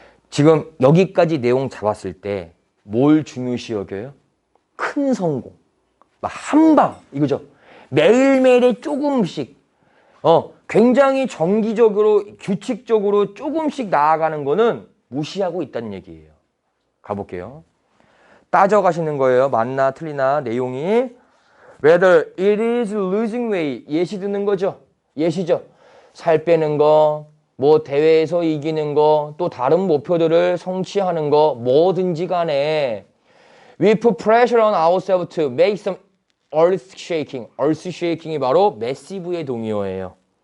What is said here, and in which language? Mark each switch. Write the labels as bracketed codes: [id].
[ko] 지금 여기까지 내용 잡았을 때 뭘 중요시 여겨요? 큰 성공, 한방 이거죠. 매일매일의 조금씩 굉장히 정기적으로 규칙적으로 조금씩 나아가는 거는 무시하고 있다는 얘기예요. 가볼게요. 따져가시는 거예요. 맞나 틀리나 내용이. [en] Whether it is losing weight. [ko] 예시 듣는 거죠. 예시죠. 살 빼는 거, 뭐 대회에서 이기는 거, 또 다른 목표들을 성취하는 거, 뭐든지 간에 we put pressure on ourselves to make some earth shaking. earth shaking이 바로 massive의 동의어예요.